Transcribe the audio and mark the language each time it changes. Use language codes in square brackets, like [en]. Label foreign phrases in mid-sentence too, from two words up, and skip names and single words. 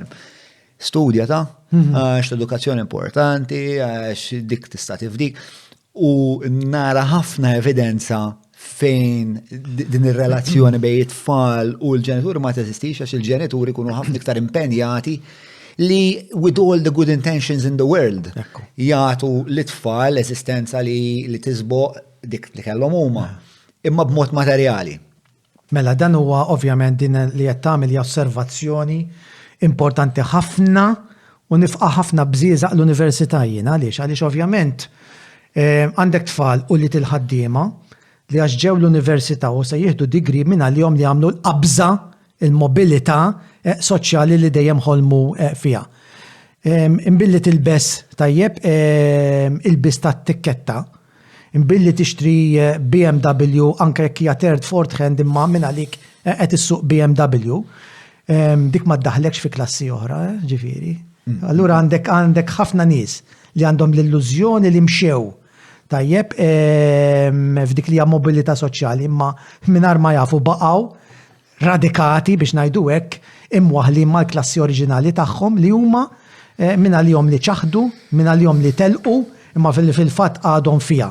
[mt] Studja għax l-edukazzjoni importanti, għax dik tista' tifdik. U nara ħafna evidenza fejn din ir-relazzjoni bejn it-tfal u l-ġenituri ma teżistix għax il-ġenituri kunu ħafna iktar impenjati li [en] with all the good intentions in the world [mt] jagħtu l-tfal eżistenza li tisboq dik li kellhom huma imma b'mod materjali. Mela dan huwa ovvjament din li qed tagħmel osservazzjoni importanti ħafna u nifqa' ħafna bżieżaq l-università jiena għaliex ovvjament għandek tfal u li til-ħaddiema li għax ġew l-università u se jieħdu digri minn għalihom li għamlu l-qabża il-mobilità soċjali li dejjem ħolmu fiha. Imbilli tilbes tajjeb ilbis tat-tikketta, imbilli tixtri BMW anke jekk hija [en] third fourth hand [mt] imma minn għalik qed issuq BMW, dik ma ddaħlekx fi klassi oħra, ġifieri. Allura għandek ħafna nies li għandhom l-illużjoni li mxew tajjeb f'dik li hija mobilità soċjali imma mingħajr ma jafu baqgħu radikati biex ngħidu hekk imwaħħlin mal-klassi oriġinali tagħhom li huma minn għalihom li ċaħdu, minn għalihom li telqu imma fil-fatt għadhom fiha.